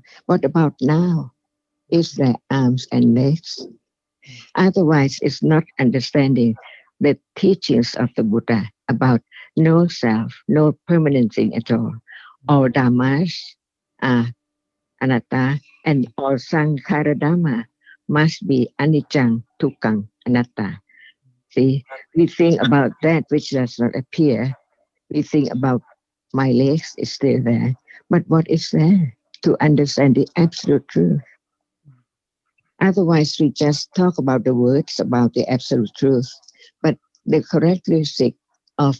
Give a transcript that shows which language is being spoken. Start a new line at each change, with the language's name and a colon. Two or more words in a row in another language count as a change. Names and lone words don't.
English: What about now? Is their arms and legs? Otherwise, it's not understanding the teachings of the Buddha about no self, no permanent thing at all dhammas are anatta, and all
Pali: sankhara dhamma
English: must be
Pali: anicca, dukkha, anatta.
English: See, we think about that which does not appear. We think about my legs is still there, but what is there to understand the absolute truth? Otherwise, we just talk about the words about the absolute truth, but the characteristic of